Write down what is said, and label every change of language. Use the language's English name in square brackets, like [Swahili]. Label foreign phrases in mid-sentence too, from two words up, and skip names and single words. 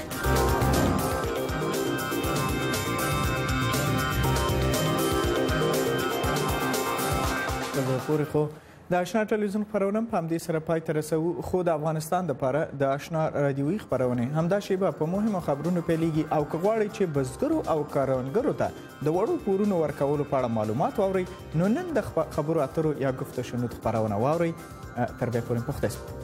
[Pashto] پورې خو د آشنا ټلویزیون خبرونه په همدې سره پای ته رسوو. خو د افغانستان لپاره د آشنا رادیوي خبرونه همدا شیبه په مهمو خبرونو پیلېږي او که غواړئ چې بزګرو او کروندګرو ته د وړو پورونو ورکولو په اړه معلومات واورئ نو نن د خبرو اترو یا [Persian] گفت و شنود [Pashto] خبرونه واورئ. تر بیا پورې پوښتنه